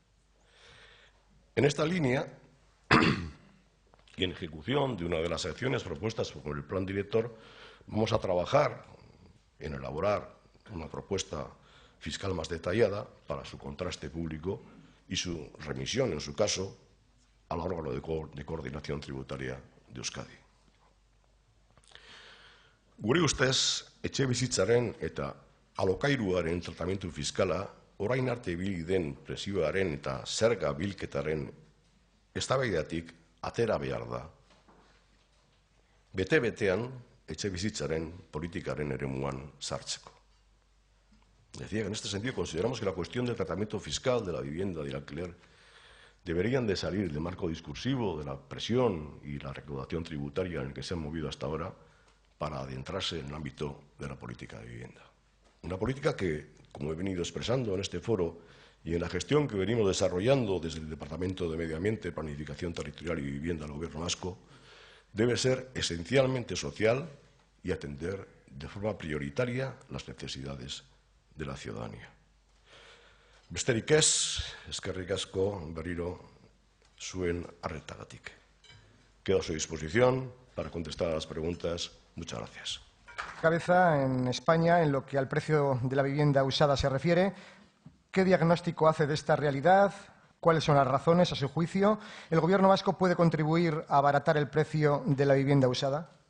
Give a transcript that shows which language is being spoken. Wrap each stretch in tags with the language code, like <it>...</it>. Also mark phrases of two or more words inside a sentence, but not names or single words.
<es>En esta línea, y en ejecución de una de las acciones propuestas por el Plan Director, vamos a trabajar en elaborar una propuesta fiscal más detallada para su contraste público y su remisión, en su caso, al órgano de coordinación tributaria de Euskadi.</es> <eu>Gure ustez, etxebizitzaren eta alokairuaren tratamendu fiskala orain arte ibili den presioaren eta zerga bilketaren eztabaidatik atera behar da. Bete-betean etxebizitzaren politikaren eremuan sartzeko.</eu> <es>Decía que en este sentido consideramos que la cuestión del tratamiento fiscal de la vivienda y del alquiler deberían de salir del marco discursivo de la presión y la recaudación tributaria en el que se han movido hasta ahora para adentrarse en el ámbito de la política de vivienda. Una política que, como he venido expresando en este foro y en la gestión que venimos desarrollando desde el Departamento de Medio Ambiente, Planificación Territorial y Vivienda del Gobierno vasco, debe ser esencialmente social y atender de forma prioritaria las necesidades de la ciudadanía.</es> <eu>Besterik ez, eskerrik asko berriro zuen arretagatik.</eu> <es>Quedo a su disposición para contestar a las preguntas. Muchas gracias. Cabeza, en España, en lo que al precio de la vivienda usada se refiere, ¿qué diagnóstico hace de esta realidad? ¿Cuáles son las razones, a su juicio? ¿El Gobierno vasco puede contribuir a abaratar el precio de la vivienda usada?</es>